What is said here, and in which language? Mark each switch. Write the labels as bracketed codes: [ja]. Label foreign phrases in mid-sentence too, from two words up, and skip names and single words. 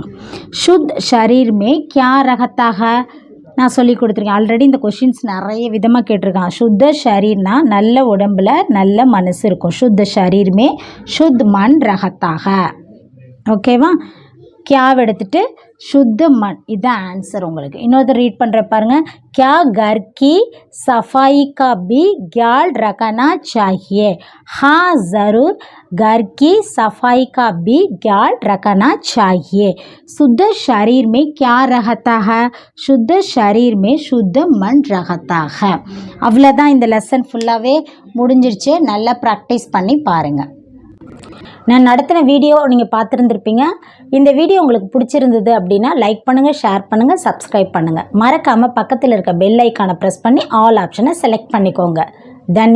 [hi] शुद्ध शरीर में क्या रहता, [ta] நான் சொல்லி கொடுத்துருக்கேன் ஆல்ரெடி. இந்த கொஷின்ஸ் நிறைய விதமாக கேட்டிருக்காங்க. [hi] शुद्ध शरीर [ta] நல்ல உடம்புல நல்ல மனசு இருக்கும். [hi] शुद्ध शरीर में शुद्ध मन रहता. ஓகேவா. [ta] கியாவை எடுத்துட்டு [hi] शुद्ध मन, [ta] இதுதான் ஆன்சர் உங்களுக்கு. இன்னொரு ரீட் பண்ணுற பாருங்க. [hi] क्या घर की सफाई का भी ख्याल रखना चाहिए. हाँ ज़रूर घर की सफाई का भी ख्याल रखना चाहिए. शुद्ध शरीर में क्या रहता है, शुद्ध शरीर में शुद्ध मन रहता है. [ta] அவ்வளோதான், இந்த லெசன் ஃபுல்லாகவே முடிஞ்சிருச்சு. நல்லா ப்ராக்டிஸ் பண்ணி பாருங்கள். நான் நடத்தின வீடியோ நீங்கள் பார்த்துருந்துருப்பீங்க. இந்த வீடியோ உங்களுக்கு பிடிச்சிருந்தது அப்படின்னா லைக் பண்ணுங்கள், ஷேர் பண்ணுங்கள், சப்ஸ்கிரைப் பண்ணுங்கள். மறக்காமல் பக்கத்தில் இருக்க [en] bell icon [ta] ப்ரெஸ் பண்ணி [en] all option [ta] செலக்ட் பண்ணிக்கோங்க.